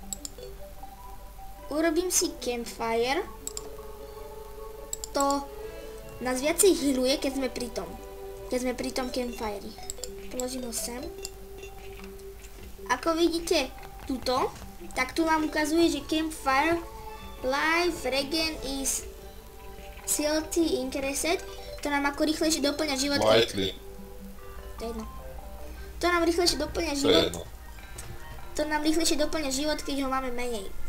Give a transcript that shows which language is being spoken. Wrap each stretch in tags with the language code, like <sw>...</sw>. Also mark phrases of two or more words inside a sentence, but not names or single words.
<sk>Urobím si campfire. To nás viacej healuje, keď sme pri tom campfire. Položím ho sem. Ako vidíte tuto, tak tu vám ukazuje, že</sk> <en>campfire life regen is slightly increased.</en> <sk>To nám ako rýchlejšie doplňa život. Slightly. To je jedno. To nám rýchlejšie doplňa To je život. jedno. To nám rýchlejšie doplňa život, keď ho máme menej.</sk>